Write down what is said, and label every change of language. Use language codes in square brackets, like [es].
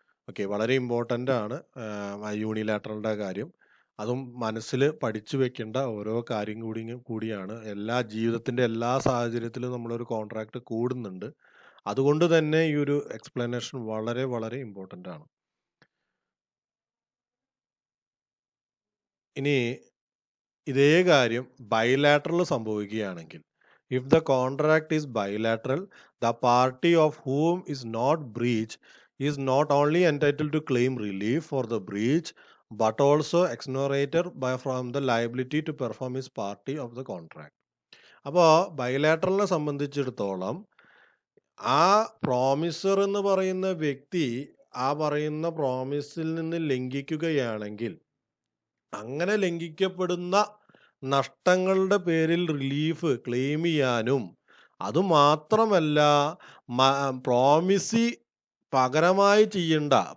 [ml] Okay, വളരെ important ആണ് യൂണിലാറ്ററലിൻ്റെ കാര്യം. അതും മനസ്സിൽ പഠിച്ചു വെക്കേണ്ട ഓരോ കാര്യം കൂടിയാണ്. ജീവിതത്തിൻ്റെ എല്ലാ സാഹചര്യത്തിലും നമ്മളൊരു കോൺട്രാക്ട് കൂടുന്നുണ്ട്. അതുകൊണ്ട് തന്നെ ഈ ഒരു എക്സ്പ്ലനേഷൻ വളരെ വളരെ ഇമ്പോർട്ടൻ്റ് ആണ്. ഇനി ഇതേ കാര്യം ബൈലാറ്ററൽ സംഭവിക്കുകയാണെങ്കിൽ, [en] If the contract is bilateral, the party of whom is not breach is not only entitled to claim relief for the breach but also exonerated from the liability to perform his party of the contract. [ml] അപ്പോൾ ബൈലാറ്ററലിനെ സംബന്ധിച്ചിടത്തോളം ആ promisor എന്ന് പറയുന്ന വ്യക്തി ആ പറയുന്ന പ്രോമിസിൽ നിന്ന് ലംഘിക്കുകയാണെങ്കിൽ അങ്ങനെ ലംഘിക്കപ്പെടുന്ന നഷ്ടങ്ങളുടെ പേരിൽ റിലീഫ് ക്ലെയിം ചെയ്യാനും, അതുമാത്രമല്ല പ്രോമിസി പകരമായി ചെയ്യേണ്ട